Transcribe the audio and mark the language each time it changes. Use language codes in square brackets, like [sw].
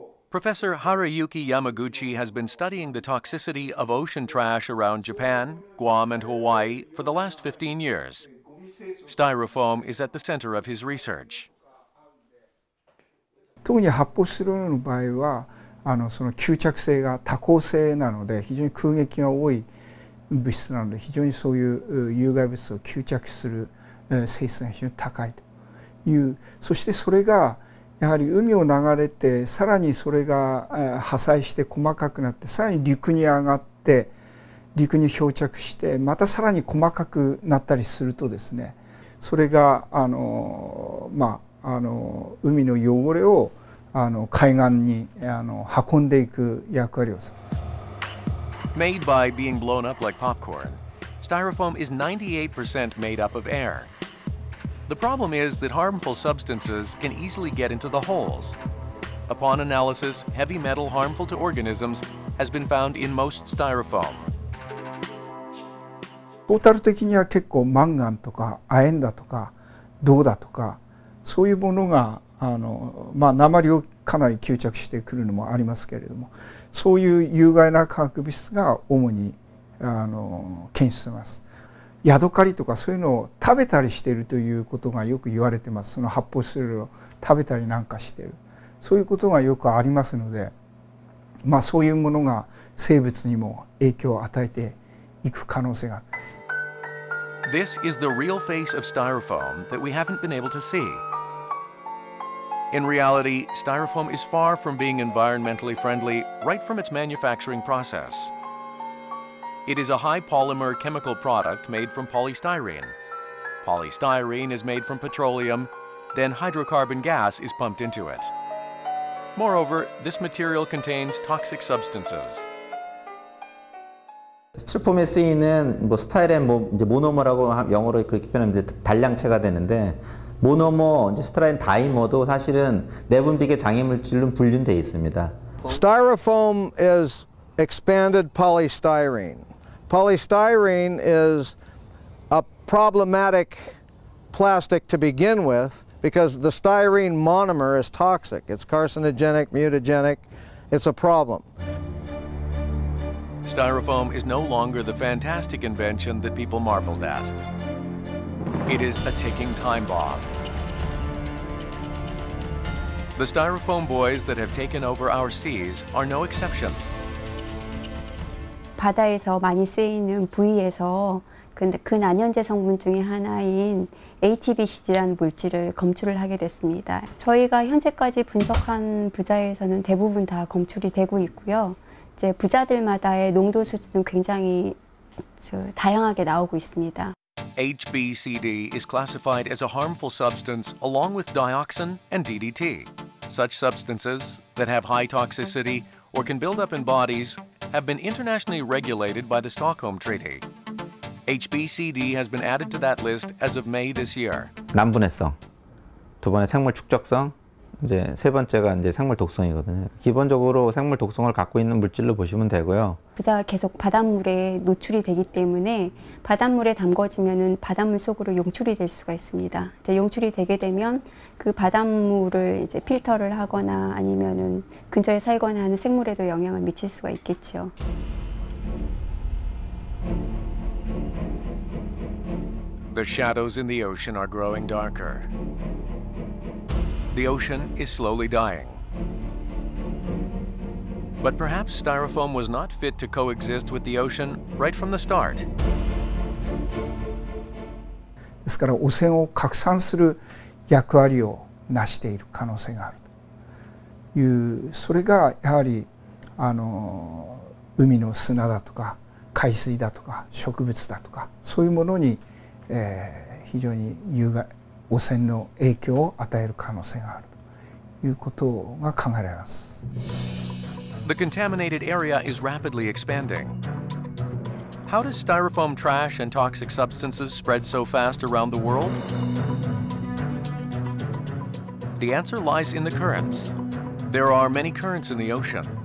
[en] Professor Haruyuki Yamaguchi has been studying the toxicity of ocean trash around Japan, Guam, and Hawaii for the last 15 years. Styrofoam is at the center of his research. [ja] 特に発泡スチロールの場合はその吸着性が多孔性なので非常に空撃が多い物質なので非常にそういう有害物を吸着する性質が非常に高いという、そしてそれがやはり海を流れてさらにそれが破砕して細かくなってさらに陸に上がって陸に漂着してまたさらに細かくなったりするとですね、それが海の汚れを海岸に運んでいく役割をする。 [en] Made by being blown up like popcorn, styrofoam is 98% made up of air. The problem is that harmful substances can easily get into the holes. Upon analysis, heavy metal harmful to organisms has been found in most styrofoam. [ja] トータル的には結構マンガンとか亜鉛だとか銅だとかそういうものが鉛をかなり吸着してくるのもありますけれども、そういう有害な化学物質が主に検出されます。ヤドカリとかそういうのを食べたりしているということがよく言われてます。その発泡スチロールを食べたりなんかしている、そういうことがよくありますので、そういうものが生物にも影響を与えていく可能性がある。 [en] This is the real face of styrofoam that we haven't been able to see. In reality, styrofoam is far from being environmentally friendly right from its manufacturing process. It is a high polymer chemical product made from polystyrene. Polystyrene is made from petroleum, then hydrocarbon gas is pumped into it. Moreover, this material contains toxic substances. [ko] 스티로폼에 쓰이는 스타일엔 이제 모노머라고 영어로 그렇게 표현하면 이제 단량체가 되는데, 모노머, 이제 스타일엔 다이머도 사실은 내분비계 장애물질로 분류돼 있습니다. [en] Styrofoam is expanded polystyrene. Polystyrene is a problematic plastic to begin with because the styrene monomer is toxic. It's carcinogenic, mutagenic. It's a problem. Styrofoam is no longer the fantastic invention that people marveled at. It is a ticking time bomb. The styrofoam buoys that have taken over our seas are no exception. [ko] 바다에서 많이 쓰이는 부위에서 근데 그 난연제 성분 중에 하나인 HBCD라는 물질을 검출을 하게 됐습니다. 저희가 현재까지 분석한 부자에서는 대부분 다 검출이 되고 있고요. 이제 부자들마다의 농도 수준은 굉장히 다양하게 나오고 있습니다. [en] HBCD is classified as a harmful substance along with dioxin and DDT. Such substances that have high toxicity or can build up in bodies have been internationally regulated by the Stockholm Treaty. HBCD has been added to that list as of May this year. [ko] 난분해성, 두 번째 생물 축적성, 이제 세 번째가 이제 생물 독성이거든요. 기본적으로 생물 독성을 갖고 있는 물질로 보시면 되고요. 부자가 계속 바닷물에 노출이 되기 때문에 바닷물에 담궈지면은 바닷물 속으로 용출이 될 수가 있습니다. 이제 용출이 되게 되면 그 바닷물을 이제 필터를 하거나 아니면은 근처에 살거나 하는 생물에도 영향을 미칠 수가 있겠죠. [en] The shadows in the ocean are growing darker. The ocean is slowly dying. But perhaps styrofoam was not fit to coexist with the ocean right from the start. [ja] ですから汚染を拡散する役割を成している可能性があるという、それがやはり海の砂だとか海水だとか植物だとかそういうものに、非常に汚染の影響を与える可能性があるということが考えられます。 [en] The contaminated area is rapidly expanding. How does styrofoam trash and toxic substances spread so fast around the world? The answer lies in the currents. There are many currents in the ocean.